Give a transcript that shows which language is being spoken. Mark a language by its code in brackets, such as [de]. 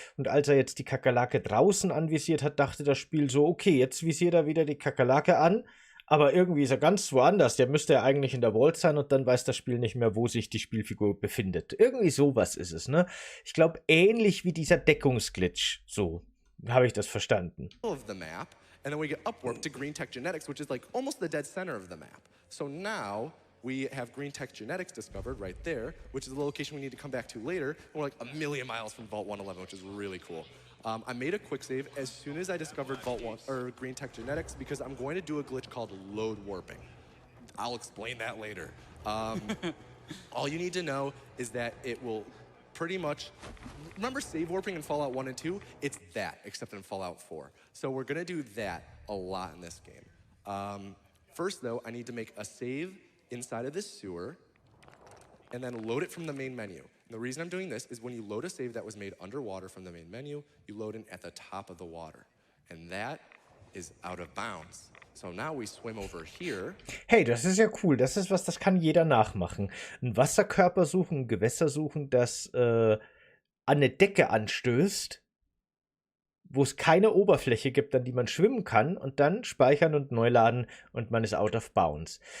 [de] Und als er jetzt die Kakerlake draußen anvisiert hat, dachte das Spiel so, okay, jetzt visiert er wieder die Kakerlake an. Aber irgendwie ist er ganz woanders. Der müsste ja eigentlich in der Vault sein und dann weiß das Spiel nicht mehr, wo sich die Spielfigur befindet. Irgendwie sowas ist es, ne? Ich glaube, ähnlich wie dieser Deckungsglitch. So habe ich das verstanden. [en] Of the map, and then we get upwarp to green tech genetics, which is like almost the dead center of the map. So now we have green tech genetics discovered right there, which is the location we need to come back to later. And we're like a million miles from Vault 111, which is really cool. I made a quick save as soon as I discovered Vault 1 or Green Tech Genetics because I'm going to do a glitch called load warping. I'll explain that later. All you need to know is that it will pretty much, remember save warping in Fallout 1 and 2? It's that, except in Fallout 4. So we're gonna do that a lot in this game. First though, I need to make a save inside of this sewer and then load it from the main menu. And the reason I'm doing this is when you load a save that was made underwater from the main menu, you load in at the top of the water. And that is out of bounds. So now we swim over here. [de] Hey, das ist ja cool. Das ist was, das kann jeder nachmachen. Ein Wasserkörper suchen, ein Gewässer suchen, das an eine Decke anstößt, wo es keine Oberfläche gibt, an die man schwimmen kann, und dann speichern und neu laden und man ist [en] out of bounds.